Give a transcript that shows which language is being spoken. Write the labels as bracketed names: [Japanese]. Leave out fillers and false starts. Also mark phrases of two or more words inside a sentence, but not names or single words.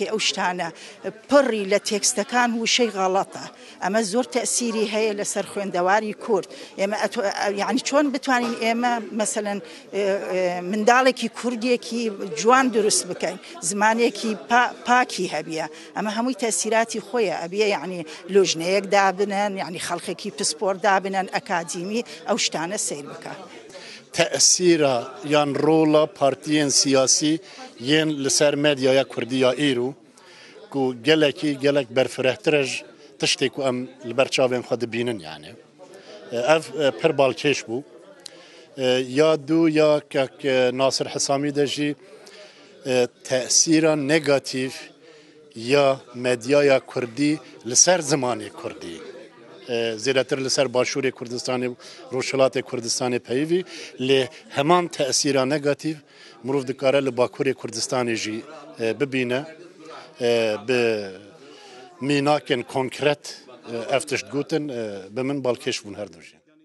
[Central Kurdish] ئەو شتانە پڕی لە تێکستەکان وشەی غەڵەتە ئەمە زۆر تەئسیری هەیە لەسەر خوێندەواری کورد ئێمە یعنی چۆن بتوانین ئێمە مەسەلەن منداڵێکی کوردێکی جوان دروست بکەین زمانێکی پاکی هەبیە ئەمە هەمووی تەسیراتی خۆیە ئەبێ یعنی لۆژنەیەک دابنن یعنی خەڵکێکی پسپۆر دابنن ئەکادیمی ئەو شتانە سیر بکە [Kurdish] تأثیرە یان ڕۆڵە پارتیên سیاسی yên li ser medyaya Kurdiya îro ku gelek berfirehtir tiştê ku em li ber çavên xwe dibînin yani ev pir balkêş bû ya dû ya kek Nasir Hisamî de jî te'sîra negatif ya medyaya Kurdî li ser zimanê Kurdî zêdetir li ser Başûrê Kurdistanê Rojhilatê Kurdistanê peyivî lê heman te'sîra negatif mirov dikare li Bakurê Kurdistanê jî bibîne bi mînakên konkret ev tişt gotin bi min balkêş bûn her du jî.